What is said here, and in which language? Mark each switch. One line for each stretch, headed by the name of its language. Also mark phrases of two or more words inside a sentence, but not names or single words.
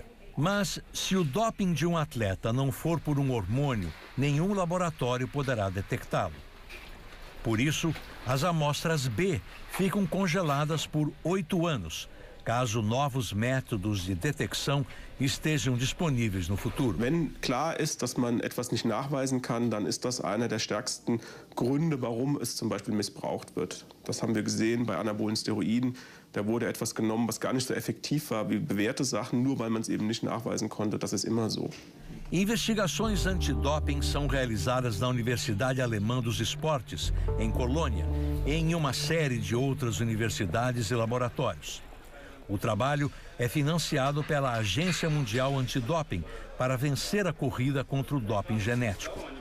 Portuguese: Mas, se o doping de um atleta não for por um hormônio, nenhum laboratório poderá detectá-lo. Por isso, as amostras B ficam congeladas por 8 anos, caso novos métodos de detecção estejam disponíveis no futuro.
German: Wenn klar ist, dass man etwas nicht nachweisen kann, dann ist das einer der stärksten Gründe, warum es zum Beispiel missbraucht wird. Das haben wir gesehen bei anabolen Steroiden. Da wurde etwas genommen, was gar nicht so effektiv war wie bewährte Sachen, nur weil man es eben nicht nachweisen konnte. Das ist immer so.
Portuguese: Investigações antidoping são realizadas na Universidade Alemã dos Esportes, em Colônia, e em uma série de outras universidades e laboratórios. O trabalho é financiado pela Agência Mundial Antidoping para vencer a corrida contra o doping genético.